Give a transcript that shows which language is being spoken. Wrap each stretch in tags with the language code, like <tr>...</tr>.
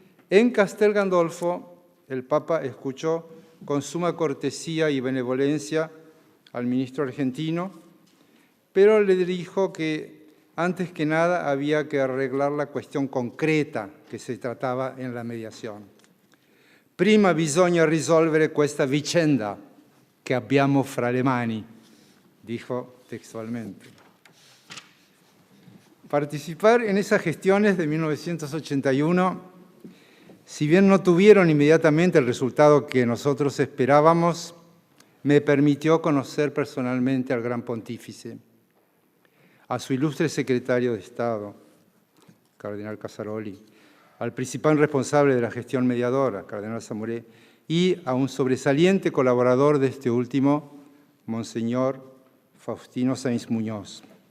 <es>En Castel Gandolfo, el Papa escuchó con suma cortesía y benevolencia al ministro argentino, pero le dijo que antes que nada había que arreglar la cuestión concreta que se trataba en la mediación.</es> <it>Prima bisogna risolvere questa vicenda che abbiamo fra le mani,</it> <es>dijo textualmente. Participar en esas gestiones de 1981, si bien no tuvieron inmediatamente el resultado que nosotros esperábamos, me permitió conocer personalmente al gran pontífice, a su ilustre secretario de Estado, cardenal Casaroli, al principal responsable de la gestión mediadora, cardenal Zamoré, y a un sobresaliente colaborador de este último, Monseñor Faustino Sáenz Muñoz.</es>